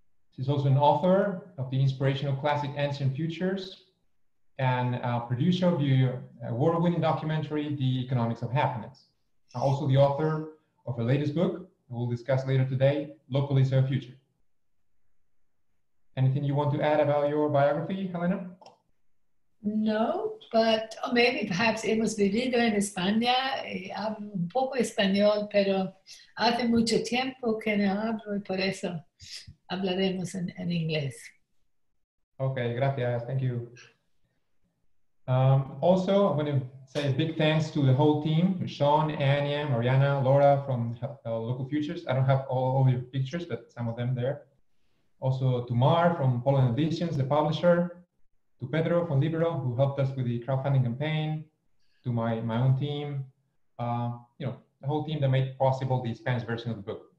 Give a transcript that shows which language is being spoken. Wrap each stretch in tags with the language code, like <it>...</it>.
<en>She's also an author of the inspirational classic Ancient Futures and a producer of the award-winning documentary, The Economics of Happiness. Also the author of her latest book, we'll discuss later today, Localization and De Growth. Anything you want to add about your biography, Helena? No, but maybe perhaps</en> <es>hemos vivido en España, hablo un poco español, pero hace mucho tiempo que no hablo y por eso hablaremos en inglés.</es> <en>Okay, gracias, thank you. Also, I want to say a big thanks to the whole team, Sean, Anya, Mariana, Laura from Local Futures. I don't have all your pictures, but some of them there. Also to Mar from Pol-len Editions, the publisher, to Pedro from Libero, who helped us with the crowdfunding campaign, to my own team, the whole team that made possible the Spanish version of the book.</en>